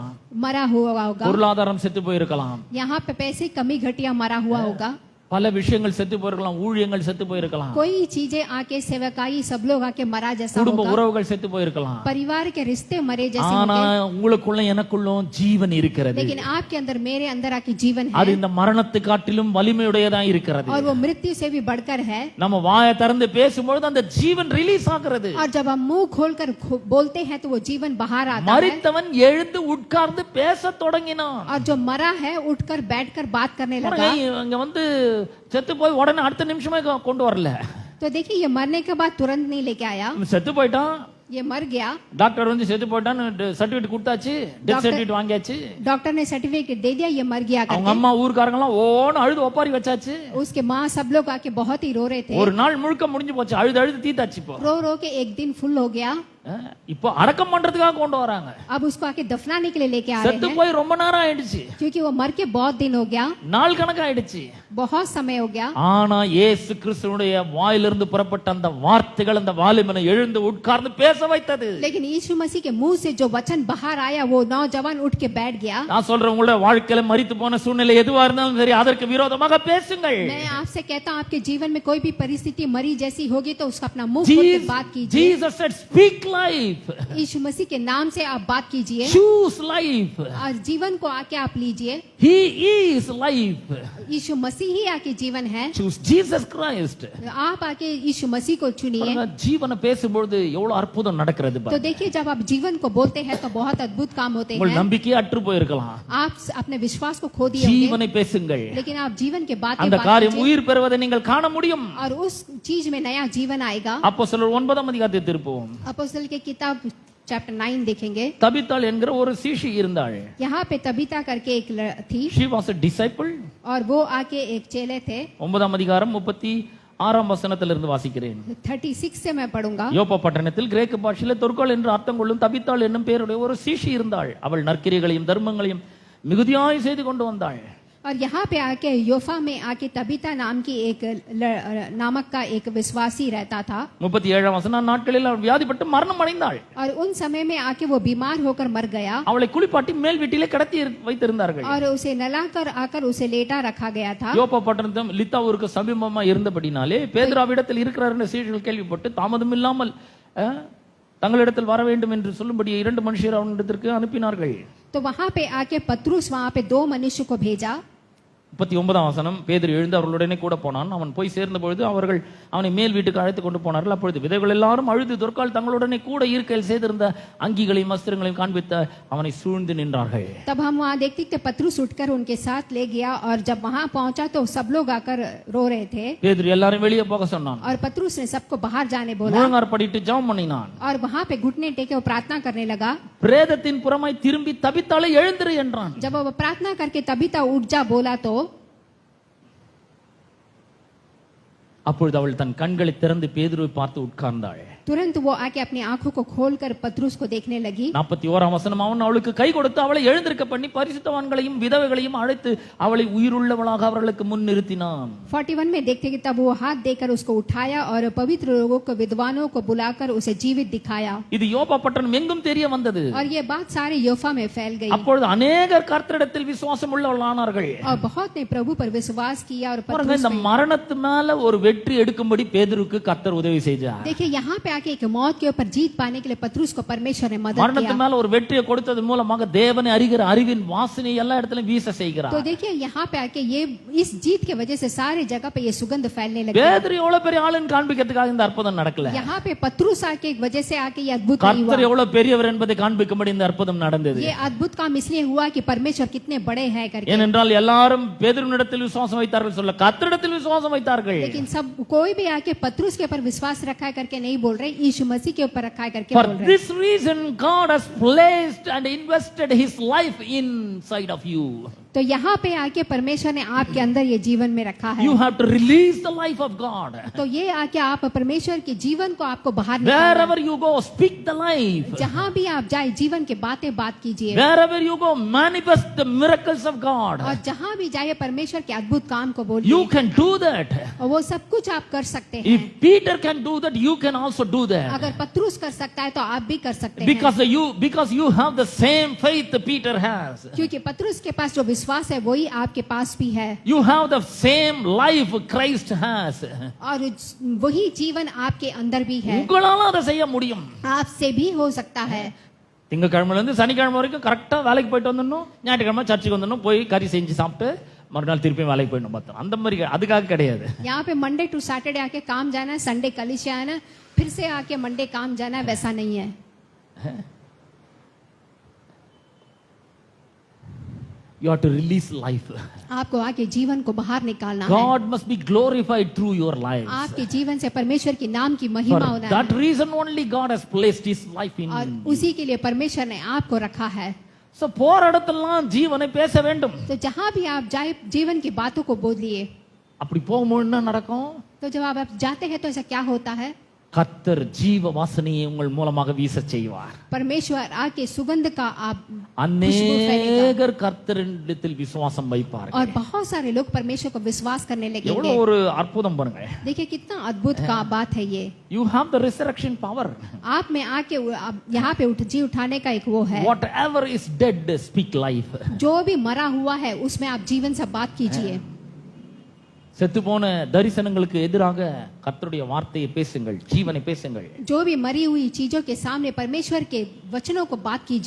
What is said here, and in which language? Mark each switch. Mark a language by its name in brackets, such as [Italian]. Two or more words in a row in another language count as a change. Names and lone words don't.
[Hindi] मरा हुआ होगा, [Tamil] பொருளாதாரம் செத்து போயிருக்கலாம், [Hindi] यहाँ पे पैसे कमी घटिया मरा हुआ होगा, [Tamil] பல விஷயங்கள் செத்து போயிருக்கலாம், ஊழியங்கள் செத்து போயிருக்கலாம், [Hindi] कोई चीजें आके सेवकाई सब लोग आके मरा जैसा [Tamil] குடும்ப [Hindi] होगा, [Tamil] உறவுகள் செத்து போயிருக்கலாம். [Hindi] परिवार के रिश्ते मरे जैसे [Tamil] ஆனா [Hindi] होंगे। [Tamil] உங்களுக்குள்ள எனக்குள்ளும் ஜீவன் இருக்கிறது. [Hindi] लेकिन आपके अंदर मेरे अंदर आके जीवन [Tamil] அது [Hindi] है [Tamil] இந்த மரணத்தை காட்டிலும் வலிமையுடையதா இருக்கிறது. [Hindi] और वो मृत्यु से भी बढ़कर है। [Tamil] நம்ம வாயை திறந்து பேசும்பொழுது அந்த ஜீவன் ரிலீஸ் ஆகிறது. [Hindi] और जब हम मुंह खोलकर बोलते हैं तो वो जीवन बाहर आता है। [Tamil] மரித்தவன் எழுந்து உட்கார்ந்து பேசத் தொடங்கினான். [Hindi] और जो मरा है उठकर बैठकर बात करने लगा। [Tamil] இங்க வந்து செத்து போய் உடனே அடுத்த நிமிஷமே கொண்டு வரல. [Hindi] तो देखिए ये मरने के बाद तुरंत नहीं लेके आया, [Tamil] செத்து போயிட்டான், [Hindi] ये मर गया, [Tamil] டாக்டர் வந்து செத்து போயிட்டான்னு சர்டிபிகேட் கொடுத்தாச்சு, [English] death certificate [Tamil] வாங்கியாச்சு. [Hindi] डॉक्टर ने सर्टिफिकेट दे दिया, ये मर गया [Tamil] அவங்க [Hindi] करके। [Tamil] அம்மா ஊர்க்காரங்க எல்லாம் ஓன்னு அழுது ஒப்பாரி வச்சாச்சு. [Hindi] उसके माँ सब लोग आके बहुत ही रो रहे थे, [Tamil] ஒரு நாள் முழுக்க முடிஞ்சு போச்சு, அழுது அழுது தீத்தாச்சு. இப்போ [Hindi] रो रो के एक दिन फुल हो गया। [Tamil] இப்போ அடக்கம் பண்றதுக்காக கொண்டு வராங்க. [Hindi] अब उसको आके दफनाने के लिए लेके आ रहे [Tamil] செத்து [Hindi] हैं, [Tamil] போய் ரொம்ப நேரம் ஆயிடுச்சு, [Hindi] क्योंकि वो मर के बहुत दिन हो गया, [Tamil] நாள் கணக்கு ஆயிடுச்சு. [Hindi] बहुत समय हो गया। [Tamil] ஆனா இயேசு கிறிஸ்துவுடைய வாயிலிருந்து புறப்பட்ட அந்த வார்த்தைகள் அந்த வாலிபனை எழுந்து உட்கார்ந்து பேச வைத்தது. [Hindi] लेकिन यीशु मसीह के मुंह से जो वचन बाहर आया, वो नौजवान उठ के बैठ गया। [Tamil] நான் சொல்றேன், உங்களுடைய வாழ்க்கையில மரித்து போன சூழ்நிலை எதுவா இருந்தாலும் சரி, அதற்கு விரோதமாக பேசுங்கள். [Hindi] मैं आपसे कहता हूँ, आपके जीवन में कोई भी परिस्थिति मरी जैसी होगी तो उसका अपना मुंह खोल के बात कीजिए। [English] Jesus said, speak life. [Hindi] यीशु मसीह के नाम से आप बात कीजिए [English] Choose life. [Hindi] और जीवन को आके आप लीजिए। [English] He is life. [Hindi] यीशु मसीह ही आके जीवन है, [English] Choose Jesus Christ. [Hindi] आप आके यीशु मसीह को चुनिए। [Tamil] பாருங்க, ஜீவனை பேசும்பொழுது எவ்வளவு அற்புதம் நடக்கிறது [Hindi] तो [Tamil] பாருங்க. [Hindi] देखिए जब आप जीवन को बोलते हैं तो बहुत अद्भुत काम होते [Tamil] உங்கள் [Hindi] हैं। [Tamil] நம்பிக்கையே அற்று போயிருக்கலாம், [Hindi] आप अपने विश्वास को खो दिए होंगे, [Tamil] ஜீவனை பேசுங்கள். [Hindi] लेकिन आप जीवन के बात [Tamil] அந்த காரியம் உயிர் பெறுவதை நீங்கள் காண முடியும். [Hindi] और उस चीज में नया जीवन आएगा। [Tamil] அப்போஸ்தலர் 9ஆம் அதிகாரத்தை திருப்புவோம். [Hindi] अपोस्तल के किताब चैप्टर 9 देखेंगे। [Tamil] தபித்தாள் என்கிற ஒரு சீஷி இருந்தாள். [Hindi] यहाँ पे तबीता करके एक थी [English] She was a disciple. [Hindi] और वो आके एक चेले थे। [Tamil] 9ஆம் அதிகாரம் 36ஆம் வசனத்திலிருந்து வாசிக்கிறேன். [Hindi] 36 से मैं पढ़ूंगा। [Tamil] யோப்பா பட்டணத்தில் கிரேக்க பாஷையில தொற்காள் என்று அர்த்தம் கொள்ளும் தபித்தாள் என்னும் பெயருடைய ஒரு சீஷி இருந்தாள். அவள் நற்கிரியைகளையும் தர்மங்களையும் மிகுதியாய் செய்து கொண்டு வந்தாள். [Hindi] और यहाँ पे आके योफा में आके तबीता नाम की एक नामक का एक विश्वासी रहता था. [Tamil] 37 வசனம், நாட்களில் அவள் வியாதிப்பட்டு மரணம் அடைந்தாள். [Hindi] और उन समय में आके वो बीमार होकर मर गया. [Tamil] அவளை குளிப்பாட்டி மேல் வீட்டிலே கடத்தி வைத்திருந்தார்கள். [Hindi] और उसे नहलाकर आकर उसे लेटा रखा गया था. [Tamil] யோப்பா பட்டணம் லித்தா ஊருக்கு சமீபமா இருந்தபடினாலே பேதுருவிடத்தில் இருக்கிறார் என்று சீடர்கள் கேள்விப்பட்டு தாமதம் இல்லாமல் தங்களிடத்தில் வர வேண்டும் என்று சொல்லும்படி 2 மனுஷர் அவனிடத்திற்கு அனுப்பினார்கள். [Hindi] तो वहां पे आके पत्रुस वहां पे 2 मनुष्य को भेजा. [Tamil] 39 வசனம், பேதுரு எழுந்து அவர்களுடனே கூட போனான். அவன் போய் சேர்ந்த பொழுது அவர்கள் அவனை மேல் வீட்டுக்கு அழைத்து கொண்டு போனார்கள். அப்பொழுது விதைகள் எல்லாரும் அழுது தொற்கால் தங்களுடனே கூட இருக்கையில் செய்திருந்த அங்கிகளையும் வஸ்திரங்களையும் காண்பித்த அவனை சூழ்ந்து நின்றார்கள். [Hindi] तब हम वहां देखते थे पत्रुस उठकर उनके साथ ले गया और जब वहां पहुंचा तो सब लोग आकर रो रहे थे. [Tamil] பேதுரு எல்லாரும் வெளியே போக சொன்னான். [Hindi] और पत्रुस ने सबको बाहर जाने बोला. [Tamil] முழங்கார் படிட்டு ஜெபம் பண்ணினான். [Hindi] और वहां पे घुटने टेके वो प्रार्थना करने लगा. [Tamil] பிரேதத்தின் புறமாய் திரும்பி தபித்தாளை எழுந்திரு என்றான். [Hindi] जब वो प्रार्थना करके तबीता उठ जा बोला तो [Tamil] அப்பொழுது அவள் தன் கண்களை திறந்து பேதுருவை பார்த்து உட்கார்ந்தாள். [Hindi] तुरंत वो आके अपनी आंखों को खोलकर पत्रुस को देखने लगी. [Tamil] 41 வசனம், அவன் அவளுக்கு கை கொடுத்து அவளை எழுந்திருக்க பண்ணி பரிசுத்தவான்களையும் விதவைகளையும் அழைத்து அவளை உயிருள்ளவளாக அவர்களுக்கு முன் நிறுத்தினான். [Hindi] 41 में देखते कि तब वो हाथ देकर उसको उठाया और पवित्र लोगों को विद्वानों को बुलाकर उसे जीवित दिखाया. [Tamil] இது யோப்பா பட்டணம் எங்கும் தெரிய வந்தது. [Hindi] और ये बात सारे योफा में फैल गई. [Tamil] அப்பொழுது अनेகர் கர்த்தரிடத்தில் விசுவாசம் உள்ளவர்களானார்கள். [Hindi] और बहुत ने प्रभु पर विश्वास किया. और [Tamil] பாருங்க, இந்த மரணத்து மேல ஒரு வெற்றி எடுக்கும்படி பேதுருக்கு கர்த்தர் உதவி செய்தார். [Hindi] देखिए यहाँ पे आके एक मौत के ऊपर जीत पाने के लिए पत्रुस को परमेश्वर ने मदद [Tamil] மரணத்து [Hindi] किया. [Tamil] மேல ஒரு வெற்றியை கொடுத்தது மூலமாக தேவனை அறிகிற அறிவின் வாசனை எல்லா இடத்திலும் வீச செய்கிறார். [Hindi] तो देखिए यहाँ पे आके ये इस जीत के वजह से सारे जगह पे ये सुगंध फैलने लगी. [Tamil] பேதுரு எவ்வளவு பெரிய ஆளுன்னு காண்பிக்கிறதுக்காக இந்த அற்புதம் நடக்கல. [Hindi] यहाँ पे पत्रुस आके एक वजह से आके ये अद्भुत नहीं [Tamil] கர்த்தர் [Hindi] हुआ. [Tamil] எவ்வளவு பெரியவர் என்பதை காண்பிக்கும்படி இந்த அற்புதம் நடந்தது. [Hindi] ये अद्भुत काम इसलिए हुआ कि परमेश्वर कितने बड़े हैं करके. [Tamil] ஏனென்றால் எல்லாரும் பேதுருவினிடத்தில் விசுவாசம் வைத்தார்கள் சொல்ல, கர்த்தரிடத்தில் விசுவாசம் வைத்தார்கள். [Hindi] लेकिन सब कोई भी आके पत्रुस के ऊपर विश्वास रखा है करके नहीं बोल रहे, यीशु मसीह के ऊपर रखा है करके [English] For [Hindi] बोल रहे. [English] this reason God has placed and invested his life inside of you. [Hindi] तो यहाँ पे आके परमेश्वर ने आपके अंदर ये जीवन में रखा है. [English] You have to release the life of God. [Hindi] तो ये आके आप परमेश्वर के जीवन को आपको बाहर निकालना. [English] Wherever you go, speak the life. [Hindi] जहाँ भी आप जाए जीवन के बातें बात कीजिए. [English] Wherever you go, manifest the miracles of God. [Hindi] और जहाँ भी जाए परमेश्वर के अद्भुत काम को बोलिए. [English] You can do that. [Hindi] और वो सब कुछ आप कर सकते हैं. [English] If Peter can do that, you can also do that. [Hindi] अगर पत्रुस कर सकता है तो आप भी कर सकते हैं. [English] Because you have the same faith Peter has. [Hindi] क्योंकि पत्रुस के पास जो विश्वास है वही आपके पास भी है. [English] You have the same life Christ has. [Hindi] और वही जीवन आपके अंदर भी है. [Tamil] உங்களால அதை செய்ய முடியும். [Hindi] आपसे भी हो सकता है. [Tamil] திங்கக்கிழமையில இருந்து சனிக்கிழமை வரைக்கும் கரெக்டா வேலைக்கு போயிட்டு வந்துடணும், ஞாயிற்றுக்கிழமை சர்ச்சுக்கு வந்துடணும், போய் கறி செஞ்சு சாப்பிட்டு மறுநாள் திருப்பி வேலைக்கு போயிடணும் பார்த்தோம். அந்த மாதிரி அதுக்காக கிடையாது. [Hindi] यहाँ पे [English] Monday to Saturday [Hindi] आके काम जाना है, संडे कलिसिया आना, फिर से आके मंडे काम जाना है, वैसा नहीं है. [English] You have to release life. [Hindi] आपको आके जीवन को बाहर निकालना है. [English] God must be glorified through your lives. [Hindi] आपके जीवन से परमेश्वर के नाम की महिमा [English] For [Hindi] होना [English] that [Hindi] है. [English] reason only God has placed his life in. [Hindi] और उसी के लिए परमेश्वर ने आपको रखा है. [Tamil] So போற இடத்தெல்லாம் ஜீவனை பேச வேண்டும். [Hindi] तो जहाँ भी आप जाए जीवन की बातों को बोलिए. [Tamil] அப்படி போகும்போது என்ன நடக்கும்? [Hindi] तो जब आप जाते हैं तो ऐसा क्या होता है? [Tamil] கர்த்தர் ஜீவ வாசனையை உங்கள் மூலமாக வீச செய்வார். [Hindi] परमेश्वर आके सुगंध का आप खुशबू फैलेगा. [Tamil] அநேகர் கர்த்தரிடத்தில் விசுவாசம் வைப்பார்கள். [Hindi] और बहुत सारे लोग परमेश्वर को विश्वास करने लगेंगे. [Tamil] எவ்வளவு ஒரு அற்புதம் பாருங்க. [Hindi] देखिए कितना अद्भुत का बात है ये. [English] You have the resurrection power. [Hindi] आप में आके यहाँ पे जी उठाने का एक वो है. [English] Whatever is dead, speak life. [Hindi] जो भी मरा हुआ है उसमें आप जीवन से बात कीजिए. [Tamil] செத்து போன தரிசனங்களுக்கு எதிராக கர்த்தருடைய வார்த்தையை பேசுங்கள், ஜீவனை பேசுங்கள். [Hindi] जो भी मरी हुई चीजों के सामने परमेश्वर के वचनों को बात कीजिए.